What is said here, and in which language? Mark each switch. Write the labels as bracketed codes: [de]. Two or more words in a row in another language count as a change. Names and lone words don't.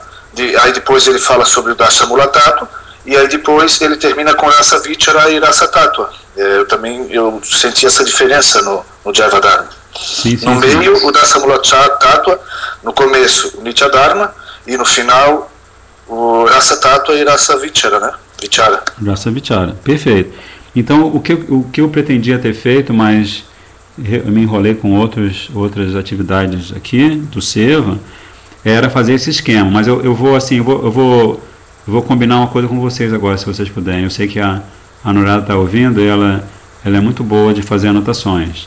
[pt] Aí depois ele fala sobre o [sa] दशमूल तत्त्व, [pt] e aí depois ele termina com [sa] रस विचार [pt] e [sa] रस तत्त्व. [pt] Eu senti essa diferença no Jaiva Dharma. Sim, no meio, o [sa] दशमूल तत्त्व, [pt] no começo, o [sa] नित्य धर्म, [pt] e no final, o [sa] रस तत्त्व [pt] e [sa] रस विचार, [pt] né? Vichara. [sa] रस विचार, [pt] perfeito. Então, o que eu pretendia ter feito, mas eu me enrolei com outras atividades aqui do Seva, era fazer esse esquema. Mas eu vou combinar uma coisa com vocês agora, se vocês puderem. Eu sei que a Anurada está ouvindo, e ela é muito boa de fazer anotações.